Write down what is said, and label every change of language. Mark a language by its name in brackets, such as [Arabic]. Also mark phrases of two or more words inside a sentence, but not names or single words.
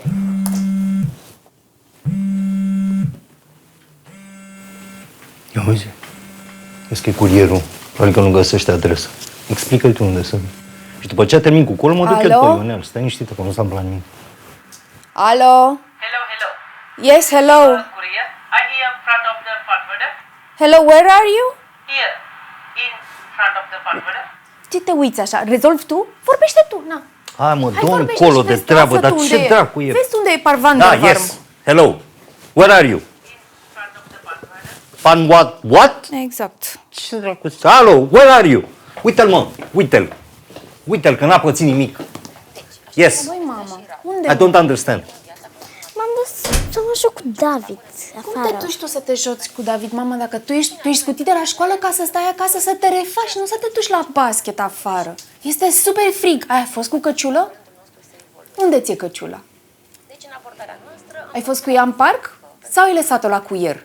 [Romanian] Ia uite, vezi că e curierul, probabil că nu găsește adresa. Explică-i tu unde sunt. Și după ce termin cu colul, mă duc eu pe Ionel. Stai niștită, că nu s-a întâmplat nimic. Alo? [English] Hello, hello. Yes, hello. Courier, I'm here in front of the forwarder. Hello, where are you? Here, in front of the forwarder. [Romanian] Ce te uiți așa? Rezolvi tu? Vorbește tu, na. Hai mă, Hai, dă-mi vorbește colo și de vezi treabă, lasă dar tu ce unde e. dracu e? Vezi unde e Parvan Da, de Varm. [English] yes. Hello. Where are you? Pan what? What? [Romanian] Exact. Ce dracu? Alo, [English] where are you? [Romanian] Uite-l, mă, uite-l. Uite-l, că n-a pățit nimic. Yes. Băi, mama, unde? [English] I don't understand. [Romanian] M-am dus să mă joc cu David Cum te afară. duci tu să te joci cu David, mama, dacă tu ești scutit de la școală ca să stai acasă să te refaci, nu să te duci la basket afară. Este super frig. Ai fost cu căciulă? Unde ți-e căciula? Ai fost cu ea în parc? Sau ai lăsat-o la cuier?